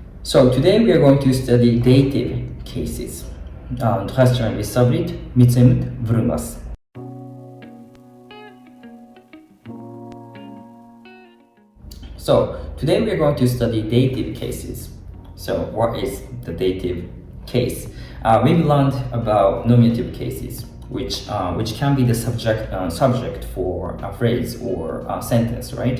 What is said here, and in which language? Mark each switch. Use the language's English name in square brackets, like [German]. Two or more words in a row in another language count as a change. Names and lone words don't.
[English] So today we are going to study dative cases. [Georgian] Დღესდღეობით ვისწავლით მიცემით ბრუნვას. [English] So today we are going to study dative cases. So what is the dative case? We've learned about nominative cases, which can be the subject for a phrase or a sentence, right?